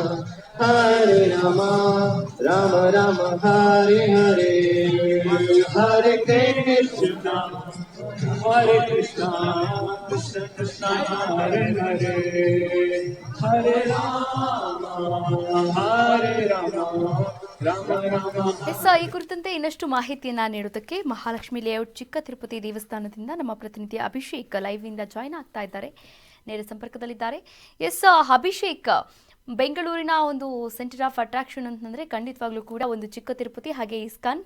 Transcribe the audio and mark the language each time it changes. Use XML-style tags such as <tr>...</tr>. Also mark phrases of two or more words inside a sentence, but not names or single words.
<sa>Rama Rama, Hare Hare, Hare Krishna, Krishna Krishna, Hare Hare, Hare Rama,</sa> <kn>ಈ ಕುರಿತಂತೆ ಇನ್ನಷ್ಟು ಮಾಹಿತಿಯನ್ನ ನೀಡುವುದಕ್ಕೆ ಮಹಾಲಕ್ಷ್ಮಿ ಲೇಔಟ್ ಚಿಕ್ಕ ತಿರುಪತಿ ದೇವಸ್ಥಾನದಿಂದ ನಮ್ಮ ಪ್ರತಿನಿಧಿ ಅಭಿಷೇಕ್ ಲೈವ್ ಇಂದ ಜಾಯ್ನ್ ಆಗ್ತಾ ಇದ್ದಾರೆ, ನೇರ ಸಂಪರ್ಕದಲ್ಲಿದ್ದಾರೆ. ಅಭಿಷೇಕ್, ಬೆಂಗಳೂರಿನ ಒಂದು</kn> <en>center of attraction</en> <kn>ಅಂತಂದ್ರೆ ಖಂಡಿತವಾಗ್ಲೂ ಕೂಡ ಒಂದು ಚಿಕ್ಕ ತಿರುಪತಿ, ಹಾಗೆ ಇಸ್ಕಾನ್.</kn>